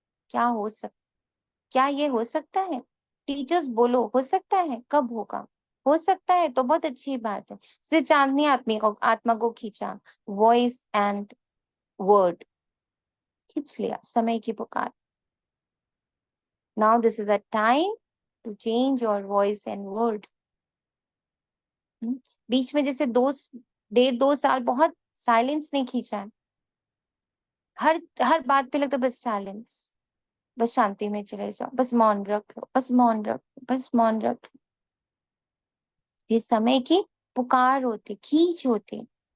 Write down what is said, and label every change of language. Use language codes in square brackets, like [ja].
[hi] क्या हो सकता, क्या ये हो सकता है? टीचर्स बोलो हो सकता है, कब होगा? हो सकता है तो बहुत अच्छी बात है। जैसे चांदनी आत्मा को खींचा, वॉइस एंड वर्ड खींच लिया, समय की पुकार। [en] Now this is a time to change your voice and word. [hi] बीच में जैसे 1.5-2 साल बहुत साइलेंस नहीं खींचा है, हर बात पे लगता बस साइलेंस, बस शांति में चले जाओ, बस मौन रख लो, बस मौन रख लो, बस मौन रख लो। ये समय की पुकार होती, खींच होती।